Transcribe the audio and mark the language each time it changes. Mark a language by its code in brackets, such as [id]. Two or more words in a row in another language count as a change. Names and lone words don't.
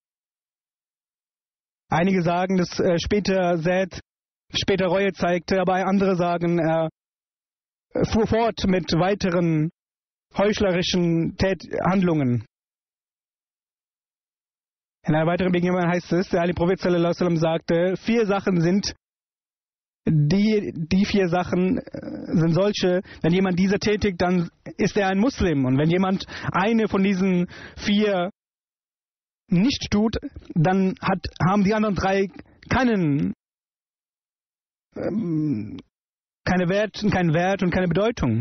[de] Einige sagen, dass Zaid später Reue zeigte, aber andere sagen, er fuhr fort mit weiteren heuchlerischen Handlungen. In einer weiteren Begebenheit heißt es, der heilige Prophet [ar] صلى الله عليه وسلم [de] sagte, 4 Sachen sind die 4 Sachen sind solche, wenn jemand diese tätigt, dann ist er ein Muslim. Und wenn jemand eine von diesen 4 nicht tut, dann haben die anderen 3 keinen Wert und keine Bedeutung.